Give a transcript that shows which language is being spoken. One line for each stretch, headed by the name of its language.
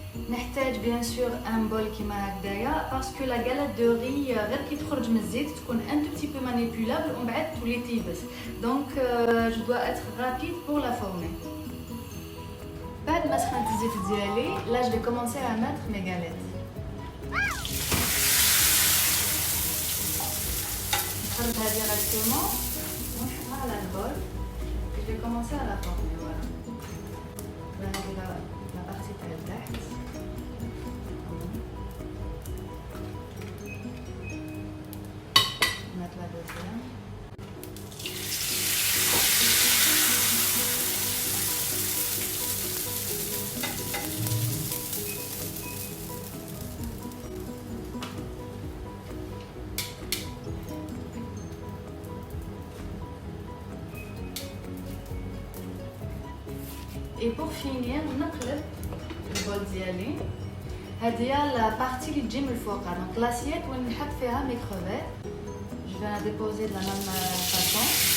Arabic: نحتاج
French: bien sûr un bol
Arabic: كيما هكذايا
French: parce que la galette de riz
Arabic: غير كي تخرج من الزيت تكون
French: un tout petit peu manipulable
Arabic: ومن بعد تولي تيبس.
French: Donc je dois être rapide pour la former.
Arabic: بعد ما سخنت الزيت ديالي
French: là je vais commencer à mettre mes galettes.
Arabic: نخرجها
French: directement
Arabic: ونحطها على البول.
French: Je vais commencer à la former, voilà. Là, la partie
Arabic: تاع تحت.
French: Mettre la deuxième. Et pour finir,
Arabic: نقلب البول ديالي. هذه هي
French: la partie
Arabic: اللي تجي من الفوق.
French: Donc l'assiette
Arabic: وين نحط فيها
French: mes crevettes. Je vais la déposer de la même façon.